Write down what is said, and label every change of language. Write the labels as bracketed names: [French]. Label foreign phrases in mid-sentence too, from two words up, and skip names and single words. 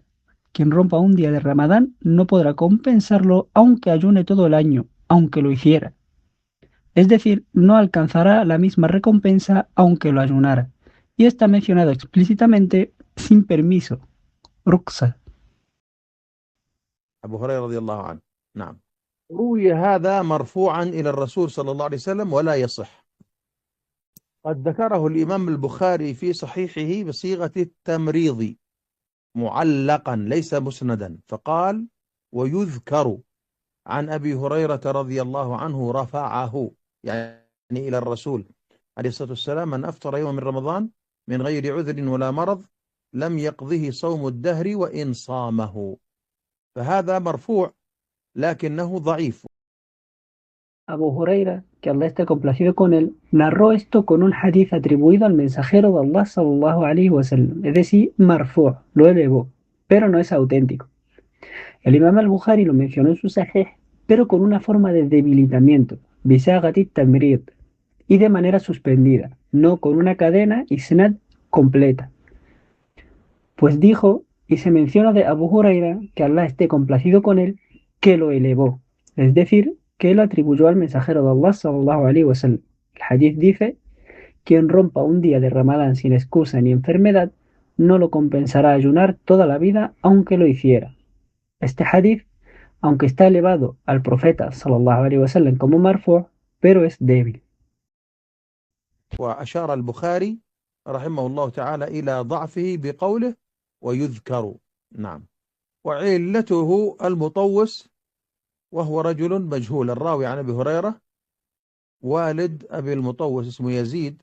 [Spanish] Quien rompa un día de Ramadán no podrá compensarlo aunque ayune todo el año, aunque lo hiciera. Es decir, no alcanzará la misma recompensa aunque lo ayunara. Y está mencionado explícitamente sin permiso, ruksa. [Arabic] أبو هريرة رضي الله عنه. نعم. روي هذا مرفوعا إلى الرسول صلى الله عليه وسلم ولا يصح. قد ذكره الإمام البخاري في صحيحه بصيغة التمريض معلقا ليس مسندا، فقال: ويذكر عن أبي هريرة رضي الله عنه رفعه، يعني إلى الرسول عليه الصلاة والسلام: من أفطر يوم من رمضان من غير عذر ولا مرض لم يقضه صوم الدهر وإن صامه. فهذا مرفوع لكنه ضعيف. [Spanish] Abu Huraira, que Allah esté complacido con él, narró esto con un hadith atribuido al mensajero de Allah [Arabic] صلى الله عليه وسلم, [Spanish] es decir, marfu', lo elevó, pero no es auténtico. El Imam al-Bukhari lo mencionó en su Sahih, pero con una forma de debilitamiento, [Arabic] بصيغة التمريض, [Spanish] y de manera suspendida, no con una cadena y isnad completa. Pues dijo, y se menciona de Abu Huraira, que Allah esté complacido con él, que lo elevó, es decir, que él atribuyó al mensajero de Allah [Arabic] صلى الله عليه وسلم. [Spanish] El hadith dice: quien rompa un día de Ramadán sin excusa ni enfermedad, no lo compensará ayunar toda la vida aunque lo hiciera. Este hadith, aunque está elevado al profeta [Arabic] صلى الله عليه وسلم [Spanish] como marfu', pero es débil. [Arabic] وأشار البخاري رحمه الله تعالى إلى ضعفه بقوله: ويذكر. نعم. وعلته المطوس، وهو رجل مجهول. الراوي عن أبي هريرة والد أبي المطوس اسمه يزيد.